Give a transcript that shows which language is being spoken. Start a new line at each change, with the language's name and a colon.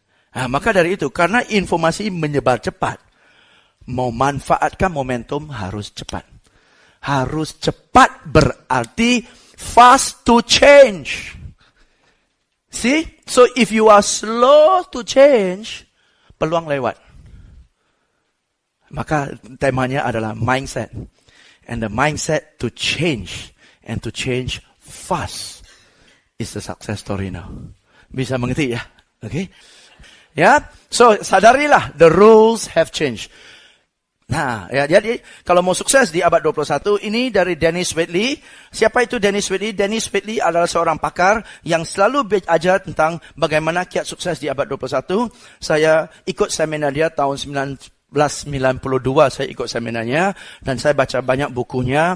Indonesian: Nah, maka dari itu karena informasi menyebar cepat, mau manfaatkan momentum harus cepat. Harus cepat berarti
English: fast to change. See? So if you are slow to change,
Indonesian: peluang lewat. Maka temanya adalah mindset.
English: And the mindset to change and to change fast is the success story now.
Indonesian: Bisa mengerti ya?
English: Okay? Ya, so sadarilah the rules have changed.
Indonesian: Nah, ya, jadi kalau mau sukses di abad 21, ini dari Dennis Waitley. Siapa itu Dennis Waitley? Dennis Waitley adalah seorang pakar yang selalu belajar tentang bagaimana kiat sukses di abad 21. Saya ikut seminar dia tahun 1992, saya ikut seminarnya dan saya baca banyak bukunya.